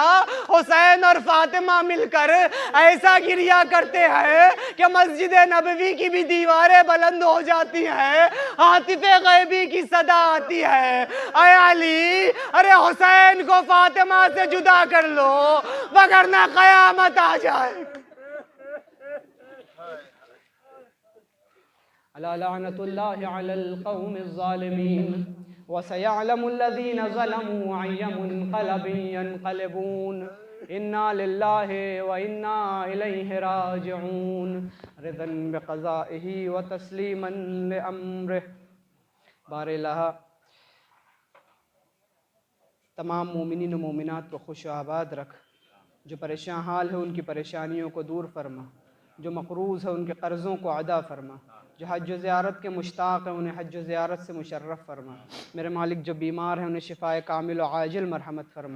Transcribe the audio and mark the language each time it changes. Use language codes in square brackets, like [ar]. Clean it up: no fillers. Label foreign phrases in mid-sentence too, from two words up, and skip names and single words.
[hi] हुसैन और फातिमा मिलकर ऐसा गिरिया करते हैं कि मस्जिद नबवी की भी दीवारें बुलंद हो जाती हैं, आतिफे गैबी की सदा आती है अय अली अरे हुसैन को फातिमा से जुदा कर लो वगरना कयामत आ जाए। [ar] ألا لعنة الله على القوم الظالمين وسيعلم الذين ظلموا أي منقلب ينقلبون إنا لله وإنا إليه راجعون رضا بقضائه وتسليما لأمره. [hi] बारिल्लाह तमाम मोमिनीन व मोमिनात को खुश आबाद रख, जो परेशान हाल है उनकी परेशानियों को दूर फरमा, जो मक़रूज़ है उनके कर्ज़ों को अदा फरमा, जो हज ज़ियारत के मुश्ताक़ हैं उन्हें हज ज़ियारत से मुशर्रफ़ फरमा। मेरे मालिक जो बीमार हैं उन्हें शिफ़ाए कामिल व आजिल मरहमत फरमा।